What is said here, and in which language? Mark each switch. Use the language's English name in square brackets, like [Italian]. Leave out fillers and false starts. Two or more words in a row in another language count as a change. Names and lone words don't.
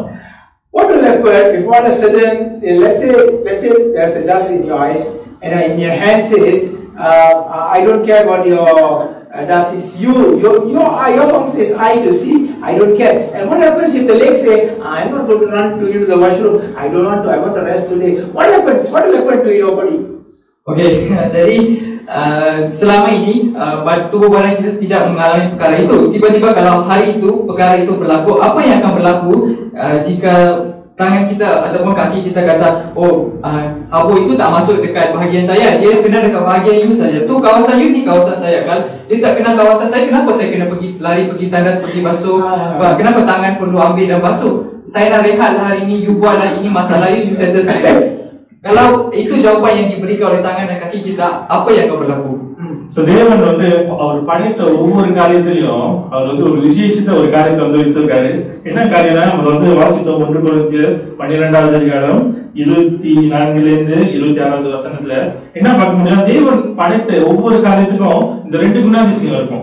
[English] What will happen if all of a sudden, let's say there's a dust in your eyes and in your hand says, I don't care about your dust, it's your function is eye to see, I don't care. And what happens if the legs say, I'm not going to run to you to the washroom, I don't want to, I want to rest today? What happens? What will happen to your body? [Malay] Okay, jadi selama ini tubuh badan kita tidak mengalami perkara itu. Tiba-tiba kalau hari itu perkara itu berlaku, apa yang akan berlaku jika tangan kita ataupun kaki kita kata, habuk itu tak masuk dekat bahagian saya, dia kena dekat bahagian you saja. Tu kawasan you, ni kawasan saya. Kalau dia tak kena kawasan saya, kenapa saya kena lari pergi tandas, pergi basuh? Kenapa tangan perlu ambil dan basuh? Saya nak rehatlah hari ini, you buatlah, ini masalah [English] you settle [Malay] saja. Kalau itu jawapan yang diberikan oleh tangan dan kaki kita, apa yang akan berlaku? [Tamil] So தேவன் வந்து அவர் படைத்த ஒவ்வொரு காரியத்திலையும் அவர் வந்து ஒரு விசேஷித்த ஒரு காரியத்தை வந்து வச்சிருக்காரு. என்ன காரியம்னா, நம்ம வந்து வாசித்தோம் 1 கொரிந்தியர் 12வது அதிகாரம் 24-26 வசனத்துல என்ன பார்க்க முடியும்? தேவன் படைத்த ஒவ்வொரு காரியத்துக்கும் இந்த 2 குணாதிசயம் இருக்கும்.